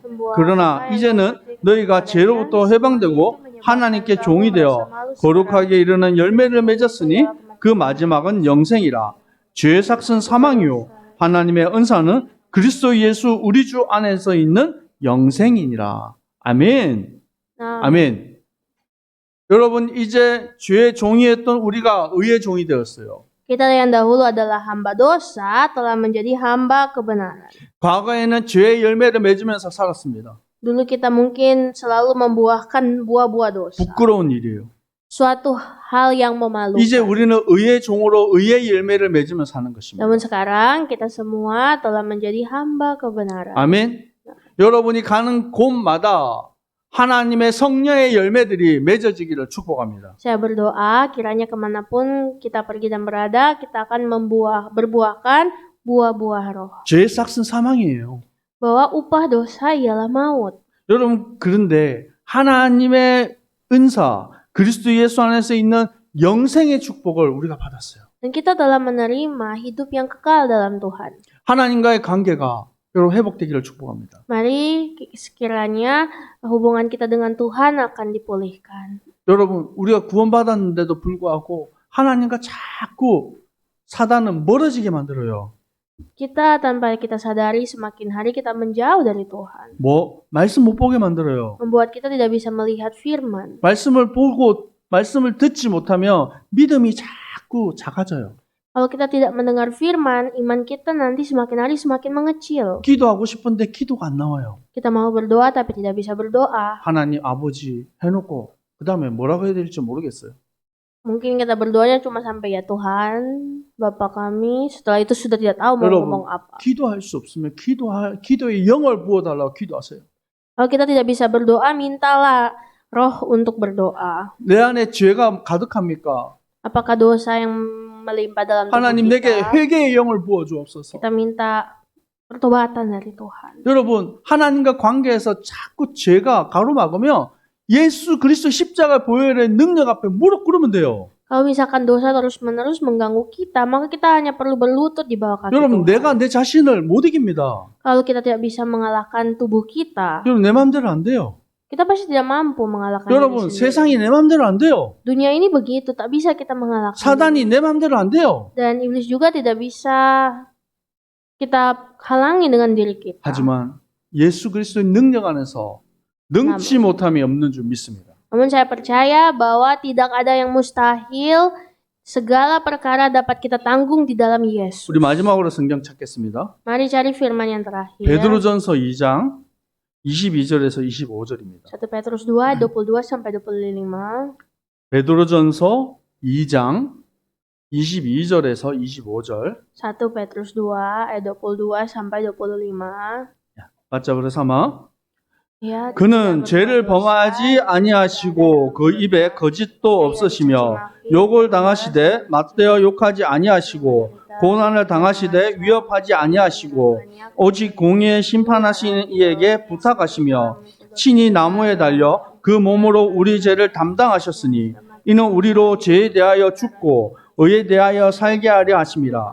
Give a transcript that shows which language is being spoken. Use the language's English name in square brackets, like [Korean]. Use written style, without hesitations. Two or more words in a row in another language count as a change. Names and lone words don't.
[Korean] 그러나 이제는 너희가 죄로부터 해방되고 하나님께 종이 되어 거룩하게 이르는 열매를 맺었으니 그 마지막은 영생이라. 죄의 삭은 사망이요 하나님의 은사는 그리스도 예수 우리 주 안에서 있는 영생이니라. 아멘. 아멘. 여러분 이제 죄의 종이었던 우리가 의의 종이 되었어요. [Indonesian] Kita yang dahulu adalah hamba dosa telah menjadi hamba kebenaran. [Korean] 과거에는 죄의 열매를 맺으면서 살았습니다. [Indonesian] Dulu kita mungkin selalu membuahkan buah-buah dosa. [Korean] 부끄러운 일이에요. [Indonesian] Suatu hal yang memalukan. [Korean] 이제 우리는 의의 종으로 의의 열매를 맺으며 사는 것입니다. [Indonesian] Namun sekarang kita semua telah menjadi hamba kebenaran. 아멘. [Korean] 여러분이 가는 곳마다 하나님의 성령의 열매들이 맺어지기를 축복합니다. [Indonesian] Saya berdoa kiranya kemanapun kita pergi dan berada, kita akan berbuahkan buah-buah roh. [Korean] 죄의 싹은 사망이에요. [Indonesian] Bahwa upah dosa ialah maut. [Korean] 여러분, 그런데 하나님의 은사, 그리스도 예수 안에서 있는 영생의 축복을 우리가 받았어요. [Indonesian] Dan kita telah menerima hidup yang kekal dalam Tuhan. [Korean] 하나님과의 관계가 여러분 회복되기를 축복합니다. [Indonesian] Mari sekiranya hubungan kita dengan Tuhan akan dipulihkan. [Korean] 여러분, 우리가 구원받았는데도 불구하고 하나님과 자꾸 사단은 멀어지게 만들어요. [Indonesian] Kita tanpa kita sadari semakin hari kita menjauh dari Tuhan. [Korean] 말씀 못 보게 만들어요. [Indonesian] Membuat kita tidak bisa melihat firman. [Korean] 말씀을 보고 말씀을 듣지 못하면 믿음이 자꾸 작아져요. [Indonesian] Kalau kita tidak mendengar firman, iman kita nanti semakin hari semakin mengecil. [Korean] 기도하고 싶은데 기도가 안 나와요. [Indonesian] Kita mau berdoa tapi tidak bisa berdoa. [Korean] 하나님 아버지 해놓고 그 다음에 뭐라고 해야 될지 모르겠어요. [Indonesian] Mungkin kita berdoanya cuma sampai ya Tuhan, Bapa kami. Setelah itu sudah tidak tahu mau ngomong apa. [Korean] 기도할 수 없으면 기도의 영을 부어달라고 기도하세요. [Indonesian] Kalau kita tidak bisa berdoa, mintalah roh untuk berdoa. [Korean] 내 안에 죄가 가득합니까? [Indonesian] Apakah dosa yang melimpah dalam tubuh [Korean] 하나님 내게 [Indonesian] kita? [Korean] 회개의 영을 부어주옵소서. [Indonesian] Kita minta pertobatan dari Tuhan. [Korean] 여러분, 하나님과 관계에서 자꾸 죄가 가로막으면 예수 그리스도 십자가 보혈의 능력 앞에 무릎 꿇으면 돼요. [Indonesian] Kalau misalkan dosa terus-menerus mengganggu kita, maka kita hanya perlu berlutut di bawah kaki [Korean] 여러분, [Indonesian] Tuhan. [Korean] 내가 내 자신을 못 이깁니다. [Indonesian] Kalau kita tidak bisa mengalahkan tubuh kita, [Korean] 여러분, 내 마음대로 안 돼요. [Indonesian] kita pasti tidak mampu mengalahkan diri [Korean] 여러분, [Indonesian] sendiri. [Korean] 세상이 내 마음대로 안 돼요. [Indonesian] Dunia ini begitu, tak bisa kita mengalahkan. [Korean] 사단이 내 마음대로 안 돼요. [Indonesian] Dan iblis juga tidak bisa kita halangi dengan diri kita. [Korean] 하지만 예수 그리스도의 능력 안에서 능치 못함이 없는 줄 믿습니다. [Indonesian] Namun saya percaya bahwa tidak ada yang mustahil, segala perkara dapat kita tanggung di dalam Yesus. [Korean] 우리 마지막으로 성경 찾겠습니다. [Indonesian] Mari cari firman yang terakhir. [Korean] 베드로전서 2장 22절에서 25절입니다. [Indonesian] 1 Petrus 2, 22 sampai 25. [Korean] 베드로전서 2장 22절에서 25절. [Indonesian] 1 Petrus 2 ayat 22 sampai 25. [Korean] 맞자 그래서 아마 [Indonesian] Ya, [Korean] 그는 죄를 범하지 아니하시고 그 입에 거짓도 없으시며 욕을 당하시되 맞대어 욕하지 아니하시고 고난을 당하시되 위협하지 아니하시고 오직 공의에 심판하신 이에게 부탁하시며 친히 나무에 달려 그 몸으로 우리 죄를 담당하셨으니 이는 우리로 죄에 대하여 죽고 의에 대하여 살게 하려 하심이라.